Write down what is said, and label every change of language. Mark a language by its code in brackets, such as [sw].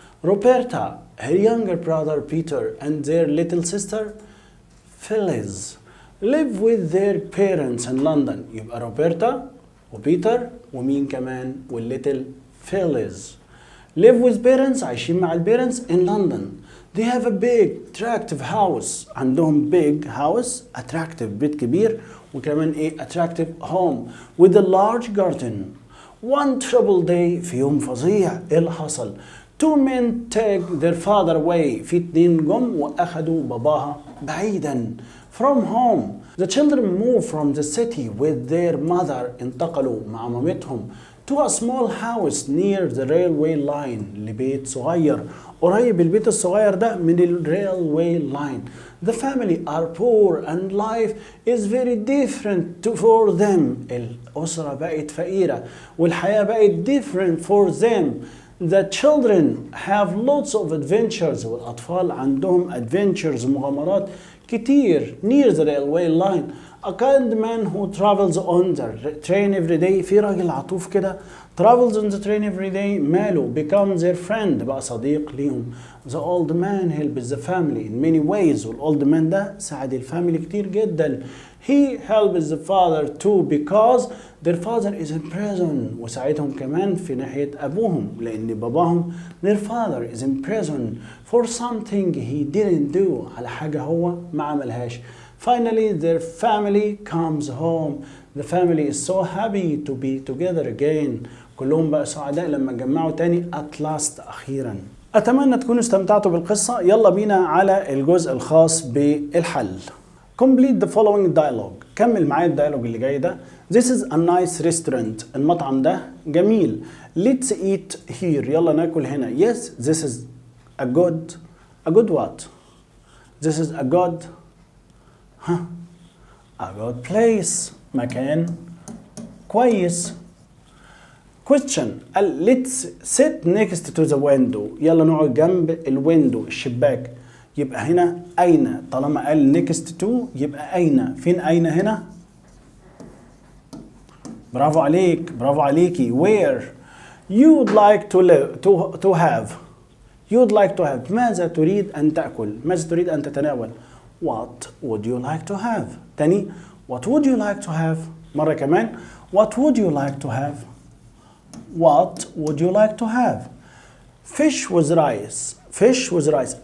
[en] Roberta, her younger brother Peter and their little sister Phyllis live with their parents in London. [ar] يبقى روبرتا وبيتر ومين كمان والليتل فيليز. [en] live with parents [ar] عايشين مع البيرنتس [en] in London. They have a big attractive house. عندهم big house attractive [ar] بيت كبير، وكمان ايه [en] attractive home with a large garden. One troubled day [ar] في يوم فظيع ايه اللي حصل؟ [en] Two men take their father away. [ar] في اتنين جم واخدوا باباها بعيدا [en] from home. The children moved from the city with their mother. [ar] انتقلوا مع مامتهم [en] to a small house near the railway line. [ar] لبيت صغير قريب البيت الصغير ده من ال [en] railway line. The family are poor and life is very different for them. [ar] الأسرة بقت فقيرة والحياة بقت [en] different for them. The children have lots of adventures. [ar] والأطفال عندهم [en] adventures [ar] مغامرات كتير [en] near the railway line. A kind man who travels on the train every day. [ar] في راجل عطوف كده [en] travels on the train every day. [ar] ماله [en] becomes their friend، [ar] بقى صديق ليهم. [en] The old man helps the family in many ways. [ar] وال [en] old man [ar] ده ساعد الفاميلي كتير جدا. [en] He helps the father too because their father is in prison. [ar] وساعدهم كمان في ناحية أبوهم لأن باباهم [en] their father is in prison for something he didn't do. [ar] على حاجة هو ما عملهاش. [en] Finally their family comes home. The family is so happy to be together again. [ar] كلهم بقى سعداء لما اتجمعوا تاني [en] at last [ar] أخيرا. أتمنى تكونوا استمتعتوا بالقصة. يلا بينا على الجزء الخاص بالحل. [en] Complete the following dialogue. [ar] كمل معايا الديالوج اللي جاي ده. [en] This is a nice restaurant. [ar] المطعم ده جميل. [en] Let's eat here. [ar] يلا ناكل هنا. [en] Yes, this is a good what? This is a good a good place. [ar] مكان كويس. [en] Question. Let's sit next to the window. [ar] يلا نقعد جنب الويندو الشباك. يبقى هنا أين؟ طالما قال [en] next to [ar] يبقى أين؟ فين أين هنا؟ برافو عليك، برافو عليكي. [en] Where you'd like to live to have. You'd like to have. [ar] ماذا تريد أن تأكل؟ ماذا تريد أن تتناول؟ [en] What would you like to have؟ [ar] تاني. [en] What would you like to have؟ [ar] مرة كمان. [en] What would you like to have؟ What would you like to have؟ Fish with rice. Fish with rice.